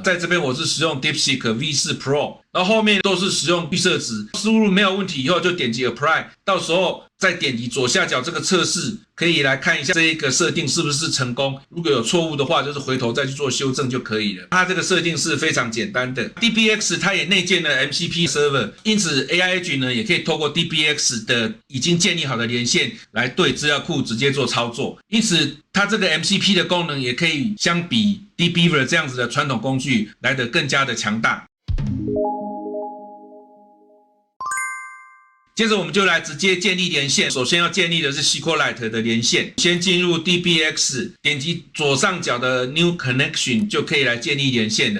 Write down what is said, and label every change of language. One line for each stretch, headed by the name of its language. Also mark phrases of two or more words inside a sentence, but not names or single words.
Chinese: 在這邊我是使用 DeepSeek V4 Pro， 然後後面都是使用預設值。輸入沒有問題以後就點擊 Apply， 到時候再點擊左下角這個測試，可以來看一下這一個設定是不是成功。如果有錯誤的話，就是回頭再去做修正就可以了。它這個設定是非常簡單的。DBX 它也內建了
English: MCP server，
Chinese: 因此
English: AI Agent
Chinese: 呢也可以透過 DBX 的已經建立好的連線來對資料庫直接做操作。因此它這個 MCP 的功能也可以相比 dbeaver 這樣子的傳統工具來得更加的強大。接着我們就來直接建立連線。首先要建立的是 SQLite 的連線，先進入 DBX， 點擊左上角的
English: New Connection
Chinese: 就可以來建立連線了。